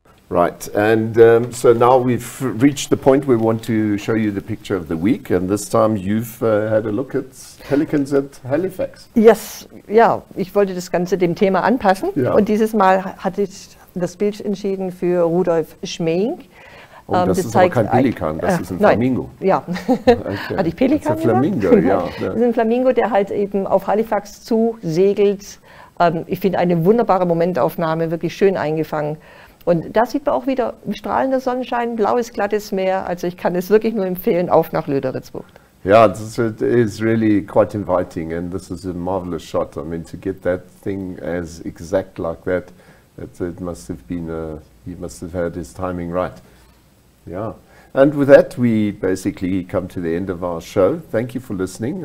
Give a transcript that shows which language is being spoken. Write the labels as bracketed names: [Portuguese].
[English] Right, and so now we've reached the point where we want to show you the picture of the week, and this time you've had a look at Pelicans at Halifax. [German] Yes, ja, ich wollte das Ganze dem Thema anpassen, und dieses Mal hatte ich das Bild entschieden für Rudolf Schmeink. Oh, das ist aber kein Pelikan, das ist ein Flamingo. Ja, okay. Hatte ich Pelikan das ist ein Flamingo, ja. Das ist ein Flamingo, der halt eben auf Halifax zu segelt. Ich finde eine wunderbare Momentaufnahme, wirklich schön eingefangen. Und da sieht man auch wieder strahlender Sonnenschein, blaues, glattes Meer. Also ich kann es wirklich nur empfehlen, auf nach Lüderitzbucht. [English] Yeah, it is really quite inviting, and this is a marvelous shot. I mean, to get that thing as exact like that, it must have been, he must have had his timing right. Yeah, and with that, we basically come to the end of our show. Thank you for listening.